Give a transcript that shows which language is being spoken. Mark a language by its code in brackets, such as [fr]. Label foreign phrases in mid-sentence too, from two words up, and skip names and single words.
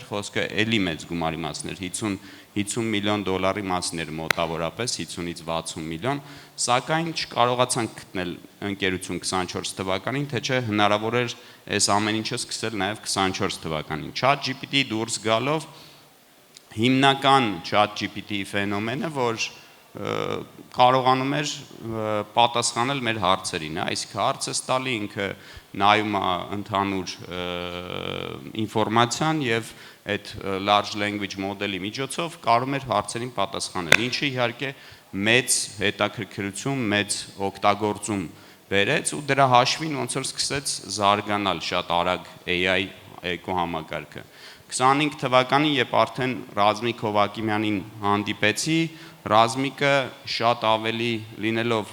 [hy] խոսքը էլի մեծ գումարի մասին էր, 50 միլիոն դոլարի մասին էր մոտավորապես, 50-ից 60 միլիոն, սակայն չկարողացանք գտնել ընկերություն 24 թվականին, թե չէ հնարավոր էր այս ամեն ինչը սկսել նաև 24 թվականին։ ChatGPT-ի դուրս գալով հիմնական ChatGPT-ի ֆենոմենը, որ կարողանում էր պատասխանել մեր հարցերին, այսինքն հարցը տալի, ինքը նայում է ընդհանուր ինֆորմացիան եւ այդ [en] large language model- [hy] ի միջոցով կարող էր հարցերին պատասխանել, ինչը իհարկե մեծ հետաքրքրություն, մեծ օգտագործում բերեց ու դրա հաշվին ոնց որ սկսեց զարգանալ շատ արագ AI էկոհամակարգը։ 25 թվականին, երբ արդեն Ռազմիկ Հովակիմյանին հանդիպեցի, Ռազմիկը շատ ավելի լինելով